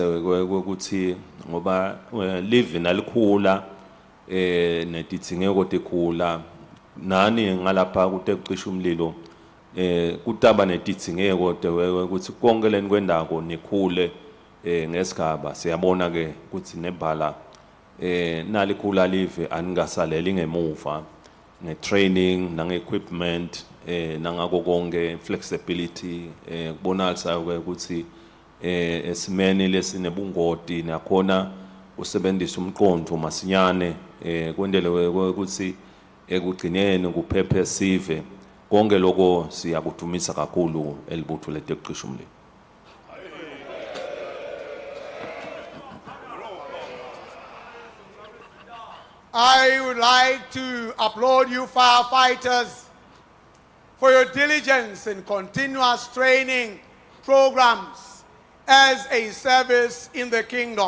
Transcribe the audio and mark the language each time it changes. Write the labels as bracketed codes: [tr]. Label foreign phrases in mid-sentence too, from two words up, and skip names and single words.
[ss] ukuthi ngoba live nalikhula netidingeko tekhula nani ngalapha kuteqisha umlilo kutaba netidingeko ukuthi konke leni kwendako nikhule ngesigaba siyabona ke ukuthi nebhala nalikhula live aningasaleli ngemuva ngetraining nangeequipment nangako konke flexibility kubonalisa ukuthi esimeni lesinebungoti nakhona usebenzisa umqondo masinyane kwendele ukuthi ekugcineni kuphephe sive konke lokho siyakudumisa kakhulu elibutho leteqisha umlilo. [en] I would like to applaud you firefighters for your diligence in continuous training programs as a service in the kingdom.